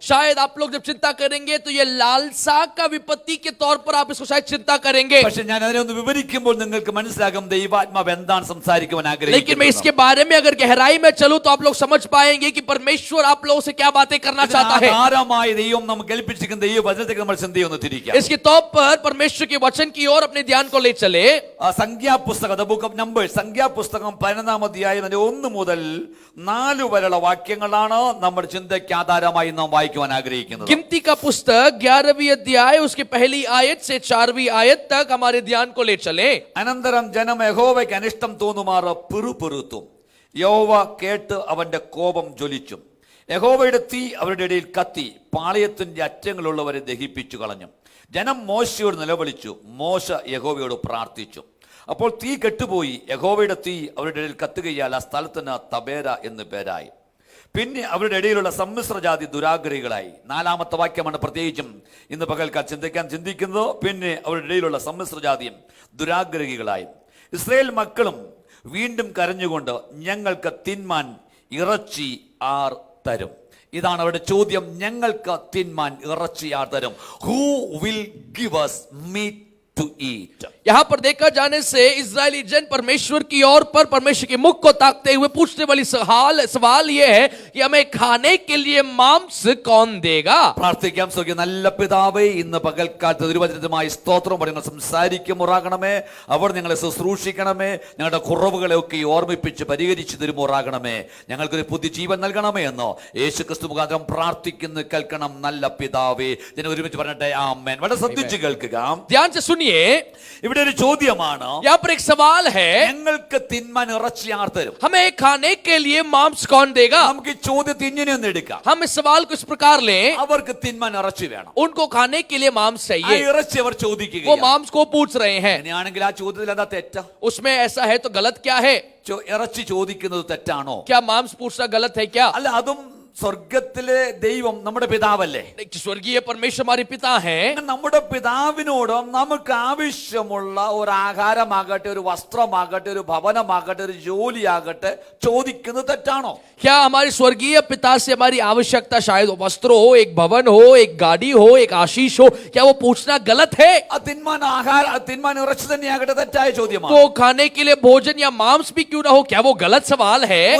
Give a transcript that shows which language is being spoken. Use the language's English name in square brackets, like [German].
[Hindi] शायद आप लोग जब चिंता करेंगे तो ये लालसा का विपत्ति के तौर पर आप इसको शायद चिंता करेंगे. [Malayalam] പക്ഷെ ഞാൻ അതിനെ ഒന്ന് വിവരിക്കുമ്പോൾ നിങ്ങൾക്ക് മനസ്സിലാകും ദൈവാത്മാവ് എന്താണ് സംസാരിക്കുവാൻ [Hindi] लेकिन मैं [Malayalam] ആഗ്രഹിക്കുന്നത്. [Hindi] इसके बारे में अगर गहराई में चलूं तो आप लोग समझ पाएंगे कि परमेश्वर आप लोगों से क्या बातें करना चाहता है. [Malayalam] ആധാരമായി ദൈവം നമുക്ക് ഏൽപ്പിച്ചിരിക്കുന്ന ദൈവവചനത്തേക്ക് നമ്മൾ ചിന്തയൊന്ന് തിരിക്കാം. [Hindi] इसके तौर पर परमेश्वर के वचन की ओर अपने ध्यान को ले चले. [Malayalam] സംഖ്യാപുസ്തകം, [English] the book of numbers, [Malayalam] സംഖ്യാപുസ്തകം 11-ാം അധ്യായം 1 മുതൽ 4 വരെയുള്ള വാക്യങ്ങളാണ് നമ്മുടെ ചിന്തയ്ക്ക് ആധാരമായി നാം വായിക്കുവാൻ ആഗ്രഹിക്കുന്നത്. [Hindi] गिनती का पुस्तक 11वीं अध्याय उसकी पहली आयत से 4वीं आयत तक हमारे ध्यान को ले चले. [Malayalam] അനന്തരം ജനം യഹോവയ്ക്ക് അനിഷ്ടം തോന്നുമാറ് പിറുപിറുത്തും. യഹോവ കേട്ട് അവന്റെ കോപം ജ്വലിച്ചു. യഹോവയുടെ തീ അവരുടെ ഇടയിൽ കത്തി പാളയത്തിന്റെ അറ്റങ്ങളുള്ളവരെ ദഹിപ്പിച്ചു കളഞ്ഞു. ജനം മോശയോട് നിലവിളിച്ചു. മോശ യഹോവയോട് പ്രാർത്ഥിച്ചു. അപ്പോൾ തീ കെട്ടുപോയി. യഹോവയുടെ തീ അവരുടെ ഇടയിൽ കത്തുകയാൽ ആ സ്ഥലത്തിന് തബേര എന്ന് പേരായി. പിന്നെ അവരുടെ ഇടയിലുള്ള സമ്മിശ്രജാതി ദുരാഗ്രഹികളായി. 4-ാമത്തെ വാക്യമാണ് പ്രത്യേകിച്ചും ഇന്ന് പകൽക്കാൽ ചിന്തിക്കുന്നത്. പിന്നെ അവരുടെ ഇടയിലുള്ള സമ്മിശ്രജാതിയും ദുരാഗ്രഹികളായി. ഇസ്രായേൽ മക്കളും വീണ്ടും കരഞ്ഞുകൊണ്ട്, ഞങ്ങൾക്ക് തിന്മാൻ ഇറച്ചി ആർ തരും? ഇതാണ് അവരുടെ ചോദ്യം. ഞങ്ങൾക്ക് തിന്മാൻ ഇറച്ചി ആർ തരും? [English] Who will give us meat to eat? [Hindi] यहाँ पर देखा जाने से इजरायली जन परमेश्वर की ओर पर परमेश्वर के मुख को ताकते हुए पूछने वाली सवाल ये है कि हमें खाने के लिए मांस कौन देगा? [Malayalam] പ്രാർത്ഥിക്കാം. സ്വർഗ്ഗീയ നല്ല പിതാവേ, ഇന്ന് പകൽക്കാലത്ത് തിരുവചനവുമായി സ്തോത്രം പറയുന്ന സംസാരിക്കുമുറാകണമേ. അവർ ഞങ്ങളെ ശുശ്രൂഷിക്കണമേ. ഞങ്ങളുടെ കുറവുകളെ ഒക്കെ ഓർമ്മിപ്പിച്ച് പരിഹരിച്ചു തരുമുറാകണമേ. ഞങ്ങൾക്കൊരു പുതിയ ജീവൻ നൽകണമേ എന്നോ യേശു ക്രിസ്തു മുഖാന്തരം പ്രാർത്ഥിക്കുന്നു. കേൾക്കണം നല്ല പിതാവേ. ഇതിനെ ഒരുമിച്ച് പറഞ്ഞിട്ടെ ആമേൻ. വളരെ ശ്രദ്ധിച്ച് കേൾക്കുക. [Hindi] ध्यान से सुनिए. [Malayalam] ഇവിടെ ഒരു ചോദ്യമാണ്. [Hindi] यहाँ पर एक सवाल है, [Malayalam] ഞങ്ങൾക്ക് തിന്മാൻ ഇറച്ചി ആർ തരും? [Hindi] हमें खाने के लिए मांस कौन देगा? [Malayalam] നമുക്ക് ഈ ചോദ്യത്തെ ഇങ്ങനെ ഒന്ന് എടുക്കാം. [Hindi] हम इस सवाल को इस प्रकार लें, [Malayalam] അവർക്ക് തിന്മാൻ ഇറച്ചി വേണം. [Hindi] उनको खाने के लिए मांस [Malayalam] ആ [Hindi] चाहिए. [Malayalam] ഇറച്ചി അവർ [Hindi] वो [Malayalam] ചോദിക്കുകയാണ്. [Hindi] मांस को पूछ रहे हैं. [Malayalam] അങ്ങനെയാണെങ്കിൽ ആ ചോദ്യത്തിൽ എന്താ തെറ്റാ? [Hindi] उसमें ऐसा है तो गलत क्या है? [Malayalam] ഇറച്ചി ചോദിക്കുന്നത് തെറ്റാണോ? [Hindi] क्या मांस पूछना गलत है क्या? [Malayalam] അല്ല, അതും സ്വർഗത്തിലെ ദൈവം നമ്മുടെ പിതാവല്ലേ? [Hindi] स्वर्गीय परमेश्वर हमारे पिता हैं. [Malayalam] നമ്മുടെ പിതാവിനോട് നമുക്ക് ആവശ്യമുള്ള ഒരു ആഹാരമാകട്ടെ, ഒരു വസ്ത്രമാകട്ടെ, ഒരു ഭവനമാകട്ടെ, ഒരു ജോലിയാകട്ടെ ചോദിക്കുന്നത് തെറ്റാണോ? [Hindi] क्या हमारे स्वर्गीय पिता से हमारी आवश्यकता शायद वस्त्र हो, एक भवन हो, एक गाड़ी हो, एक आशीष हो, क्या वो पूछना गलत है? [Malayalam] തിന്മാൻ ഇറച്ചി തന്നെയാകട്ടെ തെറ്റായ ചോദ്യമാണ്. [Hindi] तो खाने के लिए भोजन या मांस भी क्यों ना हो, क्या वो गलत सवाल है?